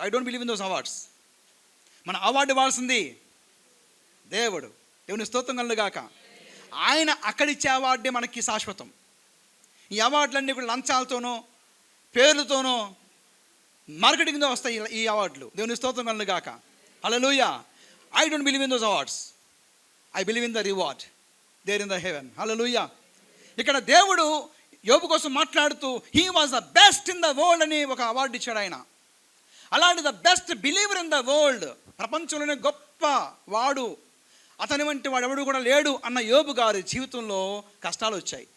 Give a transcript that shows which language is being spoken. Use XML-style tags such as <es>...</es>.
<en>I don't believe in those awards.</en> <te>మన award ఇవ్వాల్సింది దేవుని స్తోత్రం కలుగాక. ఆయన అక్కడిచ్చే అవార్డే మనకి శాశ్వతం. ఈ అవార్డులన్నీ కూడా లంచాలతోనో పేర్లతోనో మార్కెటింగ్తో వస్తాయి ఈ అవార్డులు. దేవుని స్తోత్రం కలుగాక. హల్లెలూయా.</te> <en>I don't believe in those awards. I believe in the reward there in the heaven. Hallelujah.</en> <te>ఇక్కడ దేవుడు యోబు కోసం మాట్లాడుతూ</te> <en>he was the best in the world</en> <te>అని ఒక అవార్డు ఇచ్చాడు ఆయన. అలాంటి</te> <en>the best believer in the world,</en> <te>ప్రపంచంలోనే గొప్ప వాడు, అతని వంటి వాడు ఎవడు కూడా లేడు అన్న యోబు గారి జీవితంలో కష్టాలు వచ్చాయి.</te>